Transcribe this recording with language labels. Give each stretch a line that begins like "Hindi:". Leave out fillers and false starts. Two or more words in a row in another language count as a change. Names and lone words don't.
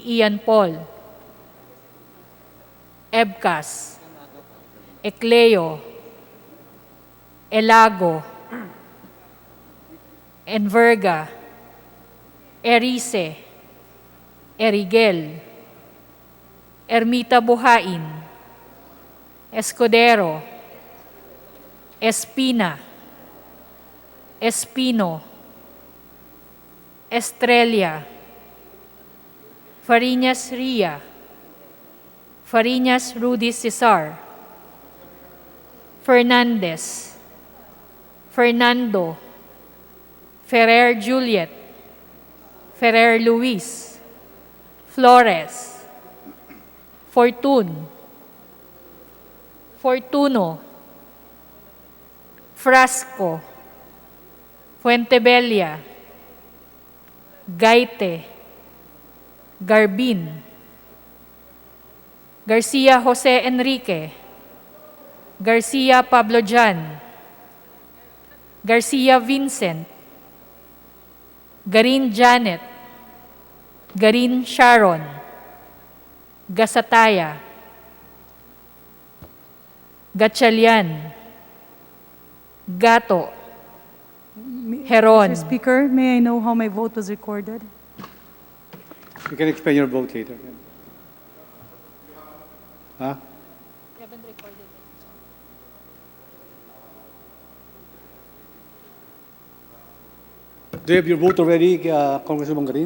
English: Ian Paul, Ebcas, Ecleo, Elago, Enverga, Erice, Erigel, Ermita Buhain, Escudero, Espina, Espino, Estrella, Fariñas Ria, Fariñas Rudy Cesar, Fernandez, Fernando, Ferrer Juliet, Ferrer Luis, Flores, Fortun, Fortuno, Frasco, Fuentebella, Gaite, Garbin, Garcia Jose Enrique, Garcia Pablo Jan, Garcia Vincent, Garin Janet, Garin Sharon, Gasataya, Gatchalian, Gato, Heron. Mr. Speaker, may I know how my vote was recorded? You can explain your vote later. Huh? Do you have your vote already, Congresswoman Garin?